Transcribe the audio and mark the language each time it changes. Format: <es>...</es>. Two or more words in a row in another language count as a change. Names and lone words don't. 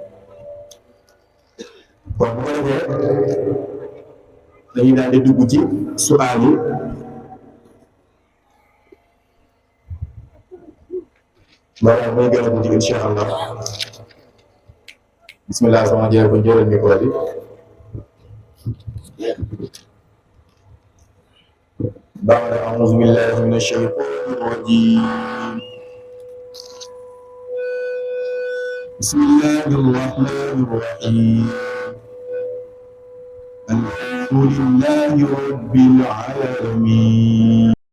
<wo>kon bu ko defee dañuy daal di dugg ci suaal yi maanaam muy gën a guddi</wo> <ar>إن شاء الله bismillah</ar> <wo>sama jërë bu jëlee micro bi</wo> <ar>بعد أعوذ بالله من الشيطان الرجيم بسم الله الرحمن الرحيم الحمد لله رب العالمين</ar>